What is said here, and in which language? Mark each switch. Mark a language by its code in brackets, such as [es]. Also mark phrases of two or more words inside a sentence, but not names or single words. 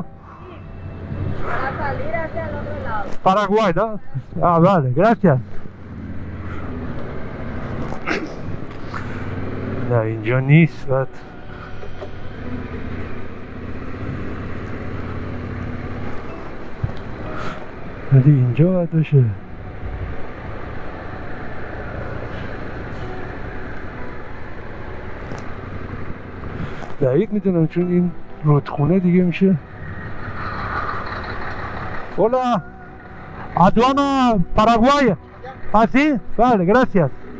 [es] Para salir hacia el otro lado. Paraguay, ¿no? Ah, vale, gracias. [fa] نه اینجا نیست. بعد ولی اینجا باید باشه. دقیق میدونم چون این رودخونه دیگه میشه. [es] Hola, aduana Paraguay. ¿Ah, sí? Vale, gracias.